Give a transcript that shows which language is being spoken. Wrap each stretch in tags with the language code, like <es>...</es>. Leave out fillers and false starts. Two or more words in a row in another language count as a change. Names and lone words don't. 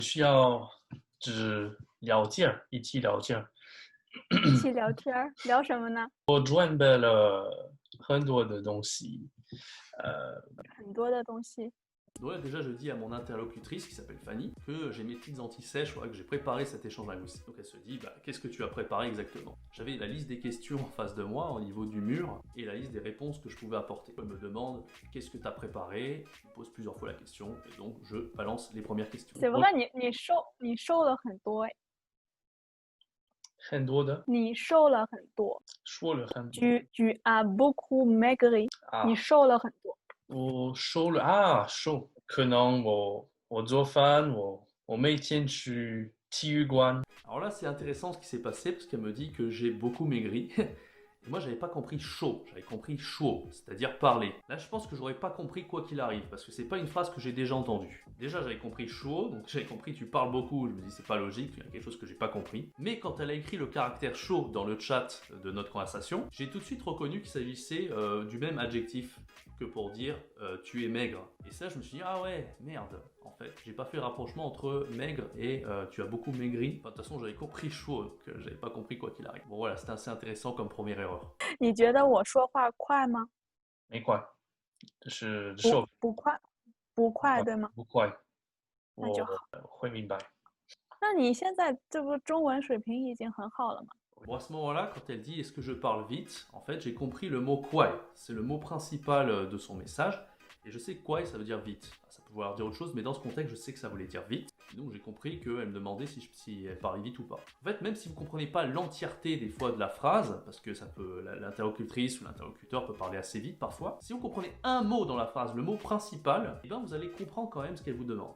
<zh>需要只聊天儿，一起聊天儿。一起聊天儿，聊什么呢？我准备了很多的东西，呃，很多的东西。</zh> <fr>Ouais, déjà, je dis à mon interlocutrice qui s'appelle Fanny que j'ai mes petites anti-sèches, que j'ai préparé cet échange linguistique. Donc elle se dit, qu'est-ce que tu as préparé exactement? J'avais la liste des questions en face de moi, au niveau du mur, et la liste des réponses que je pouvais apporter. Elle me demande, qu'est-ce que tu as préparé? Je me pose plusieurs fois la question, et donc je balance les premières questions.</fr> <zh>怎么看你瘦了很多哎，很多的你瘦了很多。说了很多</zh> <fr>Tu as beaucoup maigri，</fr> <zh>你啊，瘦了很多。我瘦了啊，瘦，可能我做饭，我每天去体育馆，</zh> <fr>Alors là, c'est intéressant ce qui s'est passé, parce qu'elle me dit que j'ai beaucoup maigri. Et moi, j'avais pas compris chaud, j'avais compris chaud, c'est-à-dire parler. Là, je pense que j'aurais pas compris quoi qu'il arrive, parce que c'est pas une phrase que j'ai déjà entendue. Déjà, j'avais compris chaud, donc j'avais compris tu parles beaucoup, je me dis c'est pas logique, il y a quelque chose que j'ai pas compris. Mais quand elle a écrit le caractère chaud dans le chat de notre conversation, j'ai tout de suite reconnu qu'il s'agissait du même adjectif que pour dire tu es maigre. Et ça, je me suis dit, ah ouais, merde, en fait, j'ai pas fait le rapprochement entre maigre et tu as beaucoup maigri. Enfin, de toute façon, j'avais compris chaud, donc j'avais pas compris quoi qu'il arrive. Bon, voilà, c'était assez intéressant comme première erreur.</fr> <zh>你觉得我说话快吗？没快，就是不瘦不快，不快对吗？不快，我那就好。会明白。那你现在这不中文水平已经很好了吗？</zh> <fr>Bon, à ce moment-là, quand elle dit est-ce que je parle vite, en fait, j'ai compris le mot kwai. C'est le mot principal de son message. Et je sais que kwai, ça veut dire vite. Ça peut vouloir dire autre chose, mais dans ce contexte, je sais que ça voulait dire vite. Et donc, j'ai compris qu'elle me demandait si elle parlait vite ou pas. En fait, même si vous ne comprenez pas l'entièreté des fois de la phrase, parce que ça peut, l'interlocutrice ou l'interlocuteur peut parler assez vite parfois, si vous comprenez un mot dans la phrase, le mot principal, eh ben, vous allez comprendre quand même ce qu'elle vous demande.</fr>